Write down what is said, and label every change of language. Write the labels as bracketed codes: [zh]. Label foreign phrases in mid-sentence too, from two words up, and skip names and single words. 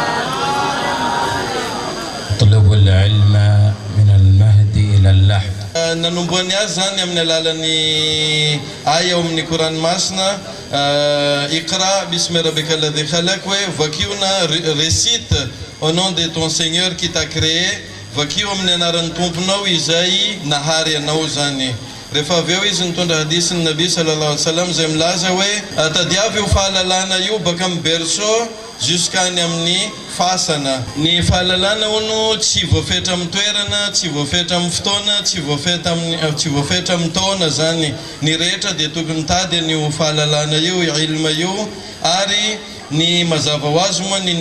[ar] اطلبوا العلم من المهد إلى اللحد [mg] nanomboany azy zany amin'ny alalan'ny aya ao amin'ny koranomasina [ar] اقرأ باسم ربك الذي خلق [mg] hoe vakiona [fr] récite au nom de ton Seigneur qui t'a créé [mg] vakio amin'ny anaran'ny tomponao izay nahary anao zany rehefa avy eo izy nitondra hadisin'ny nabi [ar] صلى الله عليه وسلم [mg] zay milaza hoe tadiavy io fahalalana io baka amin'ny berceau jusqu'any amin'ny fasana ny fahalalana ono tsy voafetra amin'ny toerana tsy voafetra amin'ny fotoana tsy voafetra amin'ny taona zany ny rehetra dia tokony tady an'io fahalalana io ilma io ary ny mazava ho azy moa ny